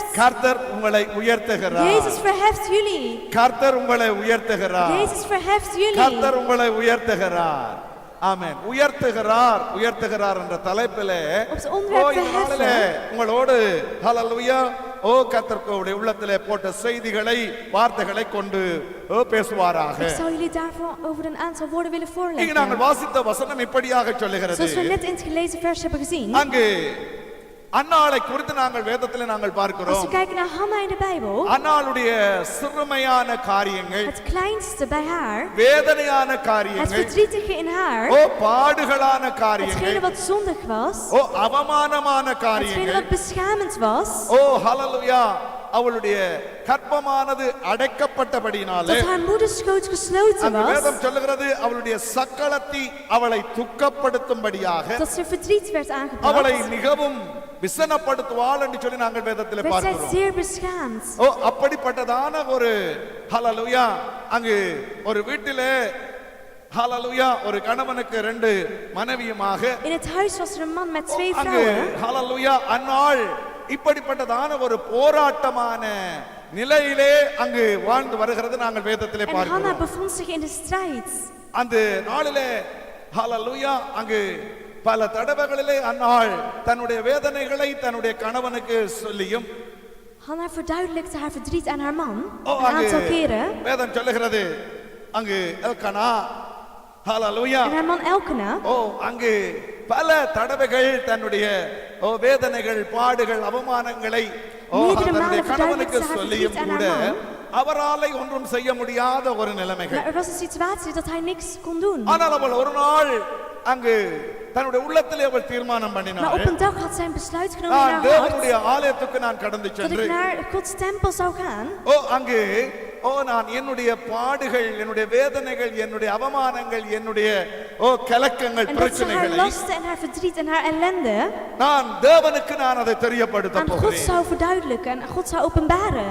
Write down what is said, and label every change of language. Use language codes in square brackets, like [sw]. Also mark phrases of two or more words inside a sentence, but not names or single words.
[ta] கர்த்தர் உங்களை உயர்த்துகிறார். [nl] Jezus verheft jullie. [ta] கர்த்தர் உங்களை உயர்த்துகிறார். [nl] Jezus verheft jullie. [ta] கர்த்தர் உங்களை உயர்த்துகிறார். ஆமென். உயர்த்துகிறார், உயர்த்துகிறார் என்ற தலைப்பிலே [nl] Op het onderwerp [ta] இந்த நாளிலே [nl] verheffen. [ta] உங்களோடு ஹல்லேலூயா கர்த்தருடைய உள்ளத்திலே போட்ட செய்திகளை வார்த்தைகளை கொண்டு பேசுவாராக. [nl] Ik zou jullie daarvoor over een aantal woorden willen [ta] இங்க [nl] voorleggen. [ta] நாங்கள் வாசித்த வசனம் இப்படியாக சொல்லுகிறது. [nl] Zoals we net in het gelezen vers hebben gezien. [ta] அங்கு அன்னாளை குறித்து நாங்கள் வேதத்திலே நாங்கள் [nl] Als [ta] பார்க்கிறோம். [nl] we kijken naar Hanna in de Bijbel. [ta] அன்னாளுடைய சிறுமையான காரியங்கள், [nl] Het kleinste bij haar. [ta] வேதனையான [nl] Het [ta] காரியங்கள், [nl] verdrietige in haar. [ta] பாடுகளான [nl] Hetgene [ta] காரியங்கள், [nl] wat zondig was. [ta] அவமானமான [nl] Hetgene [ta] காரியங்கள், [nl] wat beschamend was. [ta] ஹல்லேலூயா அவளுடைய கற்பமானது அடைக்கப்பட்டபடினாலே [nl] Dat haar moederschoot gesloten [ta] அந்த [nl] was. [ta] வேதம் சொல்லுகிறது அவளுடைய சக்களத்தி அவளை துக்கப்படுத்தும்படியாக [nl] Dat ze verdriet werd [ta] அவளை [nl] aangebracht. [ta] மிகவும் விசனப்படுத்துவாள் என்று சொல்லி நாங்கள் வேதத்திலே [nl] Werd zij [ta] பார்க்கிறோம். [nl] zeer beschaamd. [ta] அப்படிப்பட்டதான ஒரு ஹல்லேலூயா அங்கு ஒரு வீட்டிலே ஹல்லேலூயா ஒரு கணவனுக்கு 2 மனைவியுமாக [nl] In het huis was er een man met 2 [ta] அங்கு [nl] vrouwen. [ta] ஹல்லேலூயா அன்னாள் இப்படிப்பட்டதான ஒரு போராட்டமான நிலையிலே அங்கு வாழ்ந்து வருகிறது நாங்கள் வேதத்திலே [nl] En Hanna [ta] பார்க்கிறோம். [nl] bevond zich in de strijd. [ta] அந்த நாளிலே ஹல்லேலூயா அங்கு பல தடவைகளிலே அன்னாள் தன்னுடைய வேதனைகளை தன்னுடைய கணவனுக்கு சொல்லியும் [nl] Hanna verduidelijkte haar verdriet aan haar man. Een [ta] அங்கு [nl] aantal keren. [ta] வேதம் சொல்லுகிறது அங்கு எல்கனா ஹல்லேலூயா [nl] En haar man Elkana. [ta] அங்கு பல தடவைகள் தன்னுடைய வேதனைகள் பாடுகள் அவமானங்களை தன்னுடைய கணவனுக்கு சொல்லியும் கூட அவராலே ஒன்றும் செய்ய முடியாத ஒரு நிலைமைகள். [nl] Maar er was een situatie dat hij niks kon doen. [ta] ஆனால் அவள் ஒரு நாள் அங்கு தன்னுடைய உள்ளத்திலே அவள் தீர்மானம் [nl] Maar [ta] பண்ணினாள், [nl] op een dag had zij een besluit genomen in [ta] நான் [nl] haar [ta] தேவனுடைய [nl] hart. [ta] ஆலயத்துக்கு நான் கடந்து [nl] Dat [ta] சென்று [nl] ik naar Gods tempel zou gaan. [ta] அங்கு நான் என்னுடைய பாடுகள் என்னுடைய வேதனைகள் என்னுடைய அவமானங்கள் என்னுடைய கலக்கங்கள் [nl] En dat ze haar [ta] பிரச்சனைகளை [nl] lasten en haar verdriet en haar ellende [ta] நான் தேவனுக்கு நான் அதை தெரியப்படுத்த [nl] aan God [ta] போகிறேன். [nl] zou verduidelijken en God zou openbaren.